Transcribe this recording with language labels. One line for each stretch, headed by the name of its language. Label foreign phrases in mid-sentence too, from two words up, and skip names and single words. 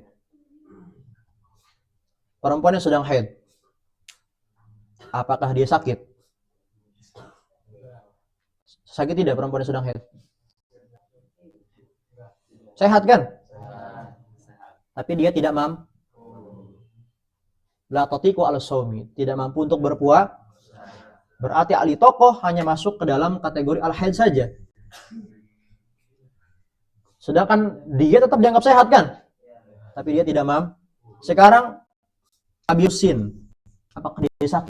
Indonesian: Perempuan yang sedang haid, apakah dia sakit? Sakit tidak perempuan yang sedang haid? Sehat kan? Tapi dia tidak mampu.
Arabic: لا تطيق على الصوم,
Indonesian: tidak mampu untuk berpuasa. Berarti al-itaqah hanya masuk ke dalam kategori al-haid saja. Sedangkan dia tetap dianggap sehat kan? Tapi dia tidak mampu. Sekarang abiusin, apakah dia sakit?